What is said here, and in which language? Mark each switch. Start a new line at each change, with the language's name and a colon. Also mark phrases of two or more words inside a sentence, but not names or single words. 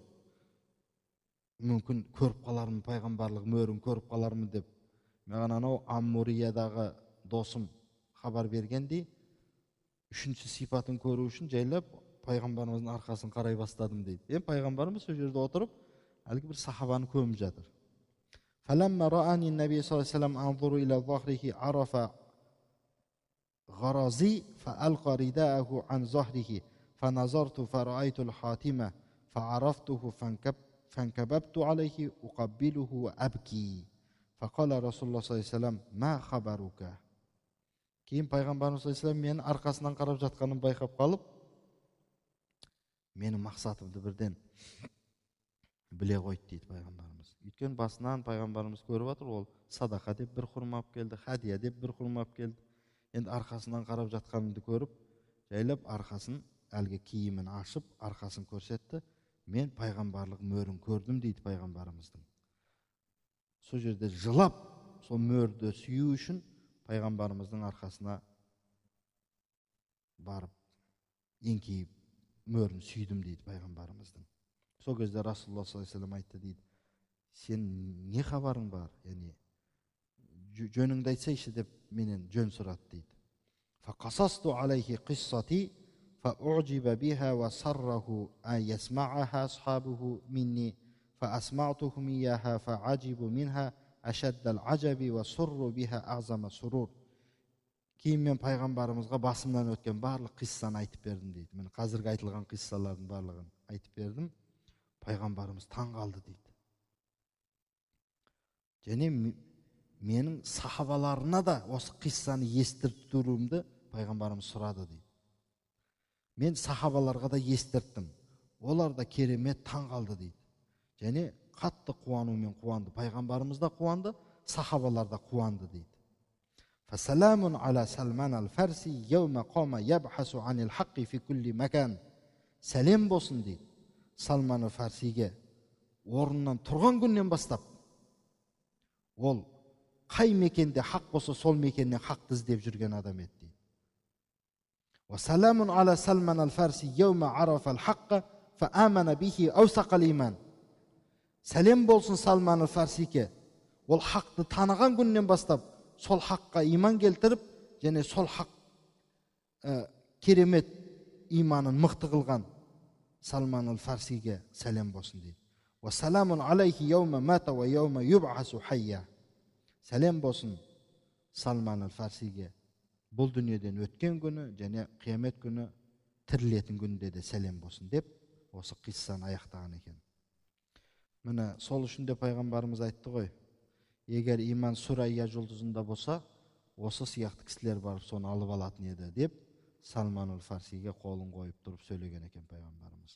Kazakh: Мүмкін көріп қалармын, пайғамбарлық мөрін көріп қалармын деп. Маған анау Аммуриядағы досым хабар бергендей, үшінші сипатын көру үшін жайлап пайғамбарымыздың арқасын қарай бастадым дейді. Пайғамбарымыз сол жерде отырып, әлгі бір сахабаны көміп жатыр.
Arabic: فلما رآني النبي صلى الله عليه وسلم أنظر إلى ظهره عرف غرازي فألقى رداءه عن ظهره فنظرت فرأيت الحاتمة فعرفته فانكببت عليه أقبله وأبكي فقال رسول الله صلى الله عليه وسلم ما خبرك.
Kazakh: Кейін пайғамбарымыз
Arabic: صلى الله عليه وسلم
Kazakh: менің арқасынан қарап жатқанын байқап қалып, менің мақсатымды бірден біле қойды дейді пайғамбарымыз. Өйткені басынан пайғамбарымыз көріп жатыр, ол садақа деп бір құрма алып келді, хадия деп бір құрма алып келді. Енді арқасынан қарап жатқанымды көріп, жайлап арқасын, әлгі киімін ашып, арқасын көрсетті. Мен пайғамбарлық мөрін көрдім дейді пайғамбарымыздың. Сол жерде жылап, сол мөрді сүю үшін пайғамбарымыздың арқасына барып, еңкейіп, мөрін сүйдім дейді пайғамбарымыздың. Сол кезде
Arabic: رسول الله صلى الله عليه وسلم
Kazakh: айтты дейді, сен не хабарың бар? Яғни жөніңді айтсайшы деп менен жөн сұрады дейді.
Arabic: فقصصت عليه قصتي فأعجب بها و سره أن يسمعها أصحابه مني فأسمعتهم إياها فعجبوا منها أشد العجب وسروا بها أعظم سرور.
Kazakh: Кейін мен пайғамбарымызға басымнан өткен барлық қиссаны айтып бердім дейді. Мен қазіргі айтылған қиссалардың барлығын айтып бердім. Пайғамбарымыз таң қалды дейді. Және менің сахабаларына да осы қиссаны естіртіп тұруымды пайғамбарымыз сұрады дейді. Мен сахабаларға да естірттім. Олар да керемет таң қалды дейді. Және қатты қуанумен қуанды. Пайғамбарымыз да қуанды, сахабалар да қуанды дейді.
Arabic: فسلام على سلمان الفارسي يوم قام يبحث عن الحق في كل مكان.
Kazakh: Сәлем болсын дейді Салман аль-Фарсиге. Орнынан тұрған күннен бастап ол қай мекенде хақ болса сол мекеннен хақты іздеп жүрген адам еді дейді.
Arabic: وسلام على سلمان الفارسي يوم عرف الحق فآمن به أوثق الإيمان.
Kazakh: Сәлем болсын Салман аль-Фарсиге. Ол хақты таныған күннен бастап сол хаққа иман келтіріп, және сол хақ керемет иманын мықты қылған Салман аль-Фарсиге сәлем болсын дейді.
Arabic: وسلام عليه يوم مات ويوم يبعث حيا.
Kazakh: Сәлем болсын Салман аль-Фарсиге. Бұл дүниеден өткен күні және қиямет күні тірілетін күнде де сәлем болсын деп осы қиссаны аяқтаған екен. Міне сол үшін де пайғамбарымыз айтты ғой, егер иман Сүрайя жұлдызында болса, осы сияқты кісілер барып соны алып алатын еді деп Салман аль-Фарсиге қолын қойып тұрып сөйлеген екен пайғамбарымыз.